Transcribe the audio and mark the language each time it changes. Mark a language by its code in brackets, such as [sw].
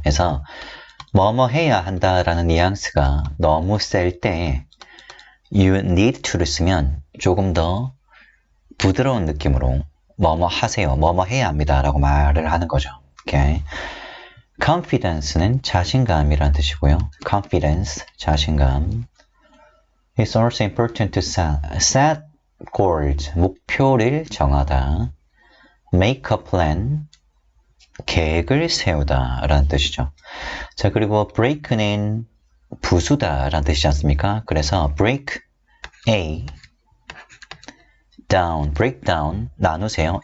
[ko] 그래서 뭐뭐 해야 한다라는 뉘앙스가 너무 셀 때 [en] you need to [ko] 를 쓰면 조금 더 부드러운 느낌으로 뭐뭐 하세요, 뭐뭐 해야 합니다 라고 말을 하는 거죠. 오케이. confidence는 자신감이라는 뜻이고요. confidence, 자신감. [en] It's also important to set goals, [ko] 목표를 정하다. [en] Make a plan, [ko] 계획을 세우다 라는 뜻이죠. 자, 그리고 break는 부수다 라는 뜻이지 않습니까? 그래서 [en] break A down, break down, [ko] 나누세요.